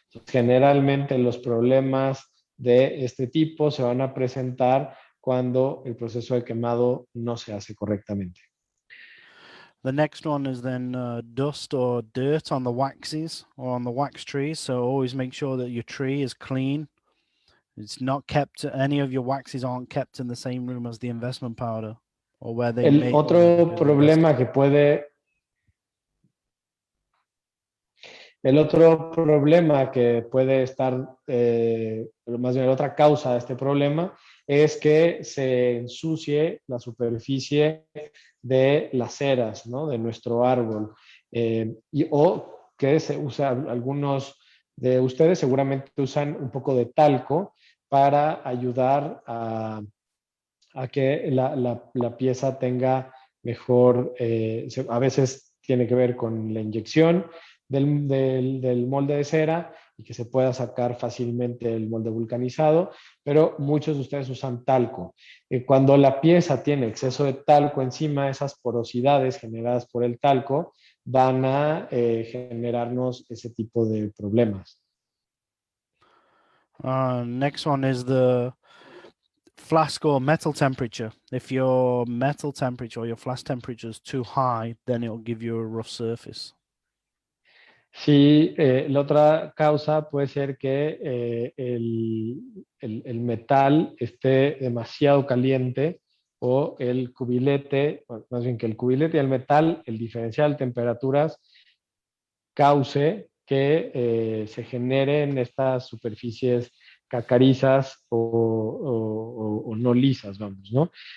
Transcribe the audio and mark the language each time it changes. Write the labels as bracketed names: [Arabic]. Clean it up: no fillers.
[Spanish] Generalmente los problemas de este tipo se van a presentar cuando el proceso de quemado no se hace correctamente. [English] The next one is then dust or dirt on the waxes or on the wax trees. So always make sure that your tree is clean. It's not kept, any of your waxes aren't kept in the same room as the investment powder or where they [Spanish] El otro problema que puede... El otro problema que puede estar, más bien la otra causa de este problema, es que se ensucie la superficie de las ceras, ¿no? De nuestro árbol. o que se usa, algunos de ustedes seguramente usan un poco de talco para ayudar a que la pieza tenga mejor, a veces tiene que ver con la inyección del molde de cera y que se pueda sacar fácilmente el molde vulcanizado, pero muchos de ustedes usan talco. Cuando la pieza tiene exceso de talco encima, esas porosidades generadas por el talco van a generarnos ese tipo de problemas. [English] Next one is the flask or metal temperature. If your metal temperature or your flask temperature is too high, then it'll give you a rough surface. [Spanish] Sí, la otra causa puede ser que el metal esté demasiado caliente o el cubilete, o más bien que el cubilete y el metal, el diferencial de temperaturas, cause que se generen estas superficies cacarizas o no lisas, vamos, ¿no?